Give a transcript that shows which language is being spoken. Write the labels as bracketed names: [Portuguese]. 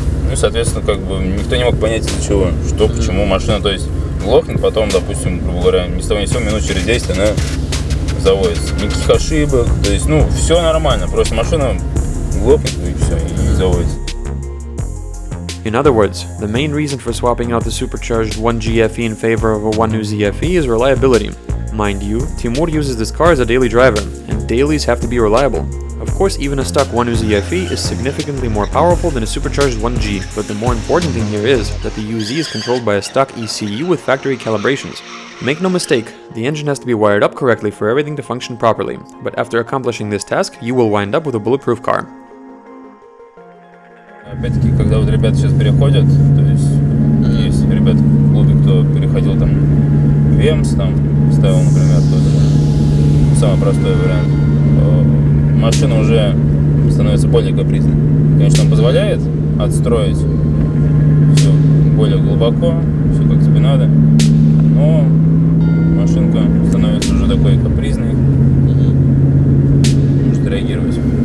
[Russian] Ну, соответственно, как бы никто не мог понять из-за чего, что, почему машина, то есть, глохнет, потом, допустим, грубо говоря, ни с того ни с сего, минут через 10 она заводится. Никаких ошибок, то есть, все нормально, просто машина глохнет и все, и заводится. [English] In other words, the main reason for swapping out the supercharged 1UZ-FE in favor of a 1UZ-FE is reliability. Mind you, Timur uses this car as a daily driver, and dailies have to be reliable. Of course, even a stock 1UZ-FE is significantly more powerful than a supercharged 1G, but the more important thing here is that the UZ is controlled by a stock ECU with factory calibrations. Make no mistake, the engine has to be wired up correctly for everything to function properly, but after accomplishing this task, you will wind up with a bulletproof car. [Russian] Опять-таки, когда вот ребята сейчас переходят, то есть ребята в клубе, кто переходил там в Вемс, там ставил, например, тоже самый простой вариант, машина уже становится более капризной. Конечно, он позволяет отстроить все более глубоко, все как тебе надо, но машинка становится уже такой капризной, может реагировать.